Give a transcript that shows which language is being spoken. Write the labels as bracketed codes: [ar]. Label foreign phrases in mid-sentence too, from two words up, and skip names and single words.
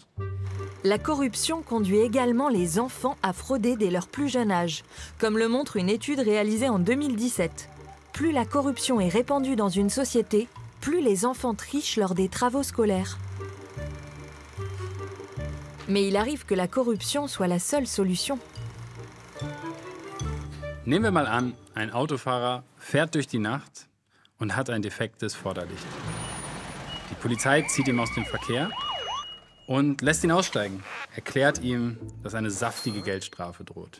[fr] La corruption conduit également les enfants à frauder dès leur plus jeune âge, comme le montre une étude réalisée en 2017. Plus la corruption est répandue dans une société, plus les enfants trichent lors des travaux scolaires. Mais il arrive que la corruption soit la seule solution. [de] Nehmen wir mal an, ein Autofahrer fährt durch die Nacht und hat ein defektes Vorderlicht. Die Polizei zieht ihn aus dem Verkehr und lässt ihn aussteigen, erklärt ihm, dass eine saftige Geldstrafe droht.